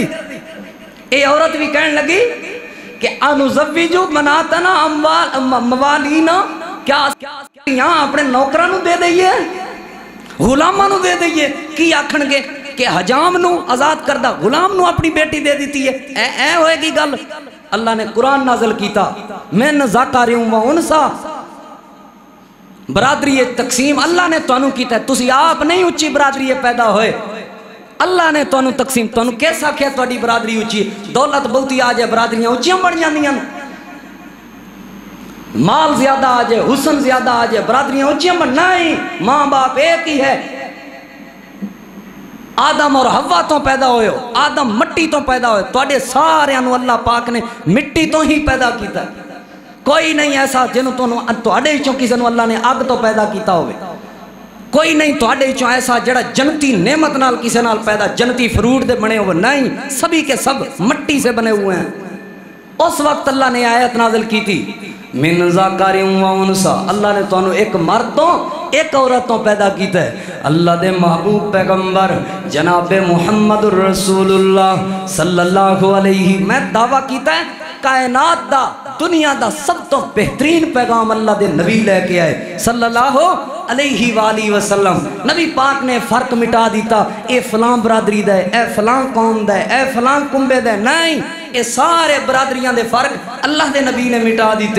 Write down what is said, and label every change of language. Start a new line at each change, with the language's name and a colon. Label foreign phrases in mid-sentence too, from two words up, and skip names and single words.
Punjabi: یہ عورت بھی کہݨ لگی کہ
Arabic: أنزوج مناتنا موالينا,
Punjabi: کیا دھیاں اپنے نوکراں نوں دے دئیے، غلاماں نوں دے دئیے. کی آکھݨگے کہ حجام نوں آزاد کردا غلام نوں اپنی بیٹی دے دی ہے، اے ہوئے گی گل. اللہ نے قرآن نازل کیتا,
Arabic: من ذكر وأنثى,
Punjabi: برادری تقسیم اللہ نے تہانوں کیتا، تسی آپ نہیں اچی برادری پیدا ہوئے، اللہ نے تہانوں تقسیم. تہانوں کس آکھیا تہاڈی برادری اچی؟ دولت بہتی آ جائے برادریاں اچیاں بن جاندیاں، مال زیادہ آ جائے، حسن زیادہ آ جائے، برادریاں اچیاں بن، نہیں، ماں باپ ایک ہی ہے. آدم اور حوا تو پیدا ہوئے ہو، آدم مٹی تو پیدا ہوئے، تہاڈے ساریاں نوں اللہ پاک نے مٹی تو ہی پیدا کیتا. کوئی نہیں ایسا جنہوں تہاڈے وچوں کسی نوں اللہ نے اگ تو پیدا کیتا ہووے، کوئی نہیں تہاڈے وچوں ایسا جہڑا جنتی نعمت نال کسی نال پیدا، جنتی فروٹ دے بنے ہووے,
Urdu: نہیں، سبھی کے سب مٹی سے بنے ہوئے ہیں. اس وقت اللہ نے آیت نازل کی تھی,
Arabic: من ذكر وأنثى,
Punjabi: اللہ نے تہانوں ایک مرد تو ایک عورت تو پیدا کیتا ہے. اللہ دے محبوب پیغمبر جناب محمد رسول اللہ
Arabic: صلى الله عليه,
Punjabi: میں دعویٰ کیتا ہے کائنات دا، دنیا دا سب تو بہترین پیغام اللہ دے نبی لے کے آئے
Arabic: صلى الله عليه وآله وسلم.
Punjabi: نبی پاک نے فرق مٹا دتا، اے فلاں برادری دا ہے، اے فلاں قوم دا ہے، اے فلاں کنبے دا ہے، نہیں، یہ سارے برادریاں دے فرق اللہ دے نبی نے مٹا دتے.